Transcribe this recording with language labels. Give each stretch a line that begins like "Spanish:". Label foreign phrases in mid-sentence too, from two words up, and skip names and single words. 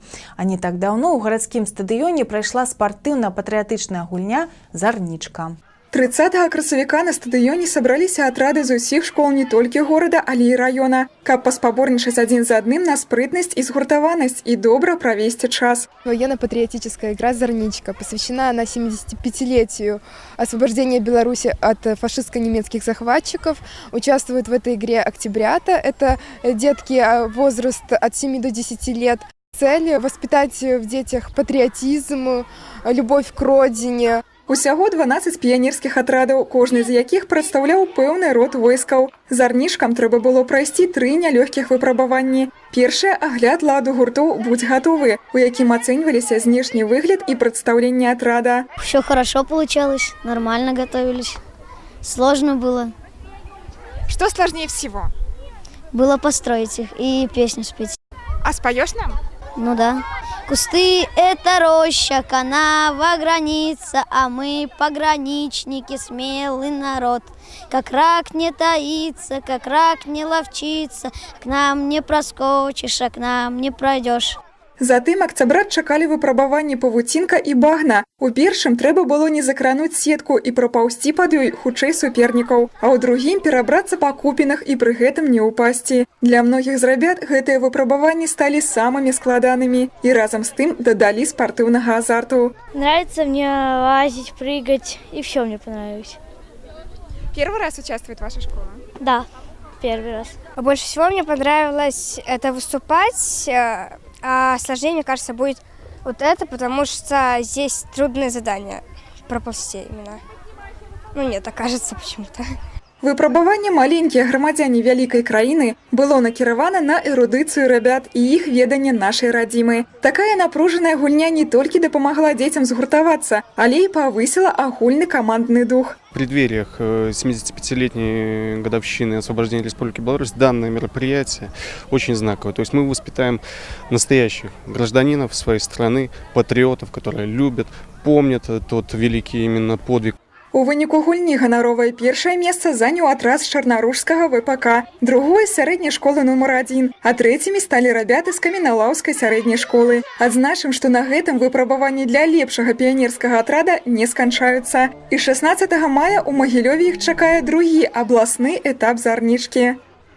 Belarusian: А не так даўно ў гарадскім стадыёне прайшла спартыўна-патрыятычная гульня «Зарнічка». 30 красавіка на стадыёне сабраліся атрады з усіх школ не толькі горада, але і раёна, каб паспаборнічаць адзін за адным на спрытнасць і згуртаванасць і добра правесці час.
Russian: Военно-патриотическая игра «Зарничка» посвящена на 75-летию освобождения Беларуси от фашистско-немецких захватчиков. Участвуют в этой игре октябрята. Это детки возраст от 7 до 10 лет. Цель – воспитать в детях патриотизм, любовь к родине.
Belarusian: Усяго 12 піянерскіх атрадаў, кожны з якіх прадстаўляў пэўны род войскаў. Зарнічкам трэба было прайсці 3 нялёгкіх выпрабаванні. Першае – агляд ладу гуртоў
Russian: «Будь готовы»,
Belarusian: у якім ацэньваліся знешні выгляд і прадстаўленне атрада.
Russian: Все хорошо получалось, нормально готовились. Сложно было. Что сложнее всего? Было построить их и песню спеть. А споешь нам? Ну да. Кусты – это роща, канава, граница, а мы пограничники, смелый народ. Как рак не таится, как рак не ловчится, к нам не проскочишь, а к нам не пройдешь.
Belarusian: Затым акцябрат чакалі выпрабаванні павуцінка і багна. У першым трэба было не закрануць сетку і прапаўсці пад ёй хутчэй супернікаў, а ў другім перабрацца па купінах і пры гэтым не ўпасці. Для многіх з рабят гэтыя выпрабаванні сталі самымі складанымі і разам з тым дадалі спартыўнага азарту.
Russian: Нравится мне лазить, прыгать, и все мне понравилось. Первый раз участвует ваша школа? Да, первый раз. Больше всего мне понравилось это выступать. А сложнее, мне кажется, будет вот это, потому что здесь трудные задания проползти именно. Ну, мне так кажется почему-то.
Belarusian: Выпрабаванне маленькія грамадзяне вялікай краіны было накіравана на эрудыцыю рабят і іх веданне нашай радзімы. Такая напружаная гульня не толькі дапамагла дзецям згуртавацца, але і павысіла агульны камандны дух.
Russian: В преддвериях 75-летней годовщины освобождения Республики Беларусь данное мероприятие очень знаковое. То есть мы воспитаем настоящих гражданинов своей страны, патриотов, которые любят, помнят тот великий именно подвиг.
Belarusian: У выніку гульні ганаровае першае месца заняў атрад з Чарнаружскага ВПК, другое з сярэдняй школы нумар 1, а трэцімі сталі рабяты з Каменалаўскай сярэдняй школы. Адзначым, што на гэтым выпрабаванні для лепшага піянерскага атрада не сканчаюцца. І 16 мая ў Магілёве іх чакае другі абласны этап Зарнічкі.